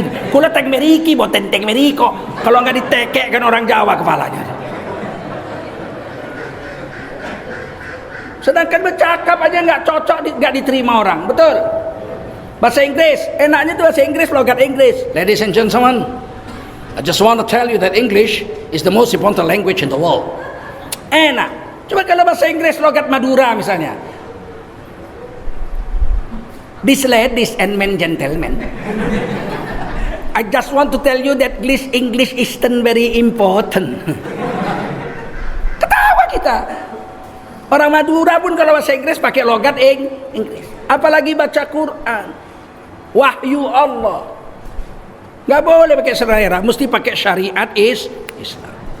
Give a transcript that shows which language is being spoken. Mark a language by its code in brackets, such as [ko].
[jv] Kula tek meriki, boten tek meriko. [id] Kalau nggak ditekek kan orang Jawa kepalanya. Sedangkan bercakap aja nggak cocok, nggak diterima orang. Betul. Bahasa Inggris, enaknya itu bahasa Inggris, logat Inggris. [en] Ladies and gentlemen, I just want to tell you that English is the most important language in the world. [id] Enak. Coba kalau bahasa Inggris, logat Madura misalnya. [en] These ladies and men gentlemen, I just want to tell you that English isn't very important. [id] Ketawa kita. Orang Madura pun kalau bahasa Inggris pakai logat Inggris. Apalagi baca Quran. Wahyu Allah. Nggak boleh pakai selera, mesti pakai syariat Islam.